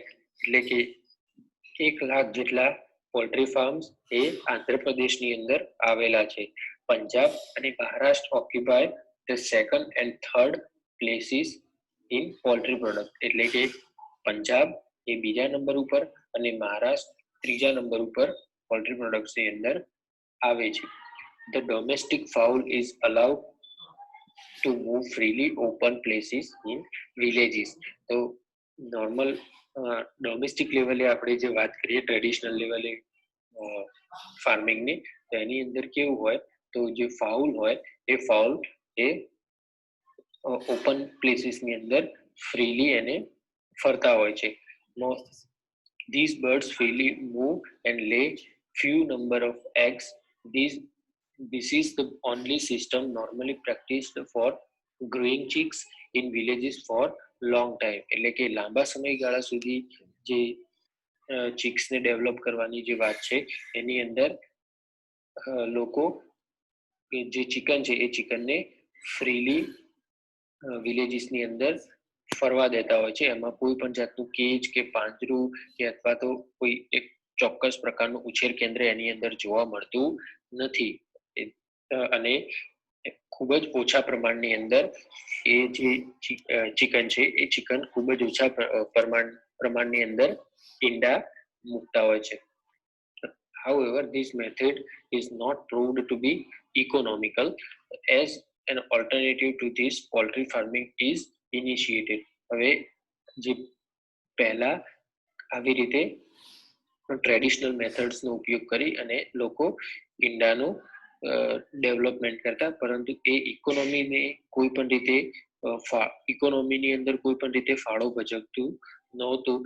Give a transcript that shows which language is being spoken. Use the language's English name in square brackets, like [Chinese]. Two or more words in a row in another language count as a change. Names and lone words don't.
[Gujarati] એટલે કે 1 લાખ જેટલા પોલ્ટ્રી ફાર્મ્સ એ આંધ્રપ્રદેશની અંદર આવેલા છે. પંજાબ અને મહારાષ્ટ્ર [English] occupy the second and third places in poultry product, [Gujarati] એટલે કે પંજાબ એ બીજા નંબર ઉપર અને મહારાષ્ટ્ર ત્રીજા નંબર ઉપર પોલ્ટ્રી પ્રોડક્ટ્સ ની અંદર આવે છે. [English] The domestic fowl is allowed to move freely open places in villages. [Gujarati] તો [English] normal domestic [Gujarati] લેવલે આપણે જે વાત કરીએ ટ્રેડિશનલ લેવલે ફાર્મિંગની, તો એની અંદર કેવું હોય તો જે ફાઉલ હોય એ ફાઉલ એ ઓપન પ્લેસીસની અંદર ફ્રીલી એને ફરતા હોય છે. [English] These birds freely move and lay few number of eggs. This is the only system normally practiced for growing chicks in villages for long time. [Gujarati] એટલે કે લાંબા સમયગાળા સુધી જે ચિક્સને ડેવલપ કરવાની જે વાત છે એની અંદર લોકો જે ચિકન છે એ ચિકનને ફ્રીલી વિલેજીસની અંદર ફરવા દેતા હોય છે. એમાં કોઈ પણ જાતનું કેજ કે પાંજરું કે અથવા તો કોઈ એક ચોક્કસ પ્રકારનું ઉછેર કેન્દ્ર એની અંદર જોવા મળતું નથી. અને ખૂબ જ ઓછા પ્રમાણની અંદર એ જે ચિકન છે એ ચિકન ખૂબ જ ઓછા પ્રમાણની અંદર ઈંડા મૂકતા હોય છે. [English] However, this method is not proved to be economical as an alternative to this poultry farming is initiated. [Gujarati] હવે જે પહેલા આવી રીતે ટ્રેડિશનલ મેથડ્સનો ઉપયોગ કરી અને લોકો ઈંડાનું ડેવલપમેન્ટ કરતા, પરંતુ એ ઇકોનોમીને કોઈ પણ રીતે ઇકોનોમીની અંદર કોઈ પણ રીતે ફાળો ભજવતું નહોતું.